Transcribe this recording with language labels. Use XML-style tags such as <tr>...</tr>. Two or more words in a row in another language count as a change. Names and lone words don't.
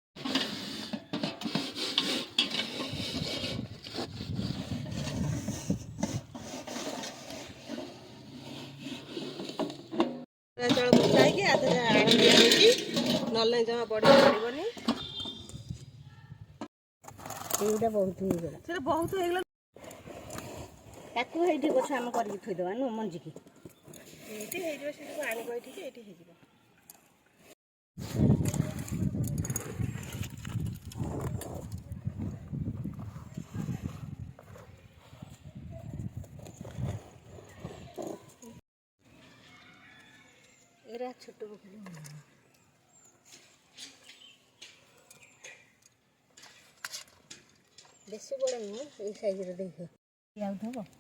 <or>चल बुझाई के आधे आण दिया होगी नले जमा बड़ी पड़बनी ସେଇଟା ବହୁତ ହେଇଗଲା। ସେଟା ବହୁତ ହେଇଗଲା। ତାକୁ ହେଇଠି ଗଛ ଆମେ କରିକି ଥୋଇଦେବା ନୁ ମଞ୍ଜିକି। ଏଇଠି ହେଇଯିବ, ସେଠିକୁ ଆଣିବ ଏଠିକି, ଏଇଠି ହେଇଯିବ। ଏରା ଛୋଟ ପୋଖରୀ ବେଶୀ ବଡ଼ ନୁହଁ, ଏଇ ସାଇଜରେ ଦେଖ ଯାଉଥିବ।</or>